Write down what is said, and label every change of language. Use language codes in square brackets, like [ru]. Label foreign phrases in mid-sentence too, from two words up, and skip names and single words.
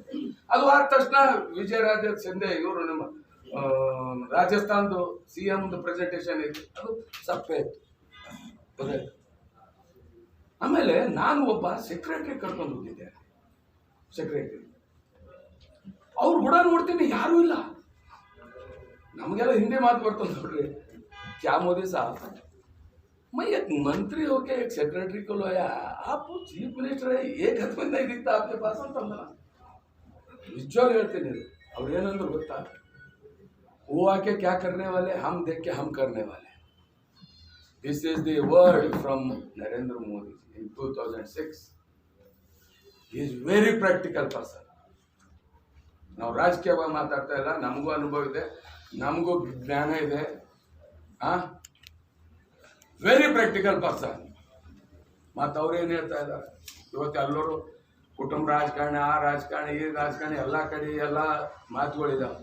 [kn] ಅದು ಆದ ತಕ್ಷಣ ವಿಜಯರಾಜ ಸಿಂಧೆ ಇವರು ನಮ್ಮ ರಾಜಸ್ಥಾನದ CM ಪ್ರೆಸೆಂಟೇಷನ್ ಇತ್ತು, ಅದು ಸಪ್ಪೆ ಇತ್ತು. ಆಮೇಲೆ ನಾನು ಒಬ್ಬ ಸೆಕ್ರೆಟರಿ ಕರ್ಕೊಂಡು ಹೋಗಿದ್ದೆ. ಸೆಕ್ರೆಟರಿ ಅವ್ರು ಕೂಡ ನೋಡ್ತೀನಿ ಯಾರೂ ಇಲ್ಲ. ನಮಗೆಲ್ಲ ಹಿಂದಿ ಮಾತು ಬರ್ತದೆ ನೋಡ್ರಿ, [hi] क्या मोदी साहब मैं एक मंत्री होके एक सेक्रेटरी को लाया, आप चीफ मिनिस्टर है, एक हाथ में नहीं दिखता आपके पास ಅಂತಂದ. [kn] ನಿಜವಾಗಿ ಹೇಳ್ತೀನಿ, ಅವ್ರು ಏನಂದ್ರು ಗೊತ್ತಾ, [hi] वो आके क्या करने वाले, हम देख के हम करने वाले. [en] This is the word from Narendra Modi in 2006. He is very practical person. [kn] ನಾವು ರಾಜಕೀಯವಾಗಿ ಮಾತಾಡ್ತಾ ಇಲ್ಲ, ನಮಗೂ ಅನುಭವ ಇದೆ, ನಮಗೂ ಜ್ಞಾನ ಇದೆ. [en] very practical person. [kn] ಮತ್ತು ಅವ್ರೇನು ಹೇಳ್ತಾ ಇದ್ದಾರೆ ಇವತ್ತು, ಎಲ್ಲರೂ ಕುಟುಂಬ ರಾಜಕಾರಣ, ಆ ರಾಜಕಾರಣ, ಈ ರಾಜಕಾರಣ, ಎಲ್ಲ ಕಡೆ ಎಲ್ಲ ಮಾತುಗಳಿದಾವೆ.